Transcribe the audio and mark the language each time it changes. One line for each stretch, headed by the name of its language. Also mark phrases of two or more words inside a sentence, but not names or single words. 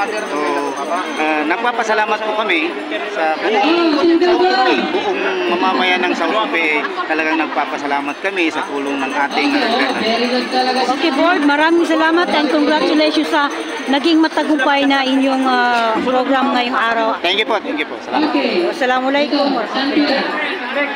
Filipino: So, nagpapasalamat po kami sa buong mamamayan ng South Upi. Talagang nagpapasalamat kami sa tulong ng ating Okay, Board, maraming salamat
English: and congratulations
Filipino: sa naging matagumpay na inyong program ngayong araw.
English: Thank you
Filipino: po. Salamat.
Arabic: والسلام عليكم ورحمة الله وبركاته.